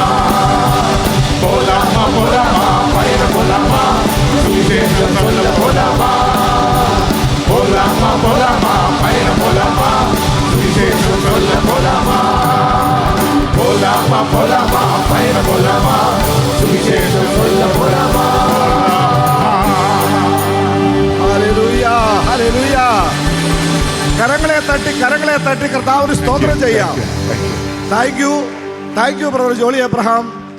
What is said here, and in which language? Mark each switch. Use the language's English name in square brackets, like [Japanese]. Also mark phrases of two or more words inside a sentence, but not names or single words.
[Tamil] போலாமா போலாமா பயணம் போலாமா, சுவிசேஷம் சொல்ல போலாமா. போலாமா போலாமா பயணம் போலாமா, சுவிசேஷம் சொல்ல போலாமா. போலாமா போலாமா பயணம் போலாமா, சுவிசேஷம் சொல்ல போலாமா. [Malayalam] ഹല്ലേലൂയ, ഹല്ലേലൂയ. കരങ്ങളെ തട്ടി കർത്താവിന് സ്തോത്രം ചെയ്യാം. [English] thank you brother [Malayalam] ജോളി എബ്രഹാം.